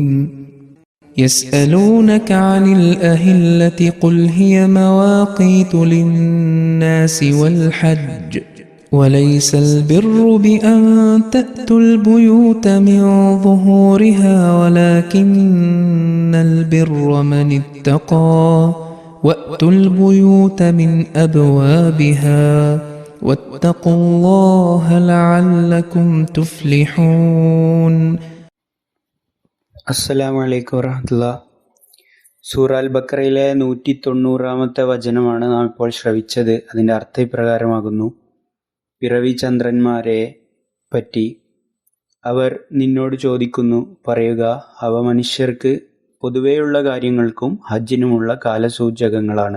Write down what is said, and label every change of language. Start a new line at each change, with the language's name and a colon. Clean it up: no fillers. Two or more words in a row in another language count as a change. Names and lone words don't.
Arabic: يسألونك عن الأهلة قل هي مواقيت للناس والحج وليس البر بأن تأتوا البيوت من ظهورها ولكن البر من اتقى وأتوا البيوت من أبوابها واتقوا الله لعلكم تفلحون. السلام عليكم ورحمة الله.
Malayalam: സൂറ അൽ ബഖറയിലെ 190 വചനമാണ് നാം ഇപ്പോൾ ശ്രവിച്ചത്. അതിൻ്റെ അർത്ഥം ഇപ്രകാരമാകുന്നു: പിറവി ചന്ദ്രന്മാരെ പറ്റി അവർ നിന്നോട് ചോദിക്കുന്നു, പറയുക, അവ മനുഷ്യർക്ക് പൊതുവെയുള്ള കാര്യങ്ങൾക്കും ഹജ്ജിനുമുള്ള കാലസൂചകങ്ങളാണ്.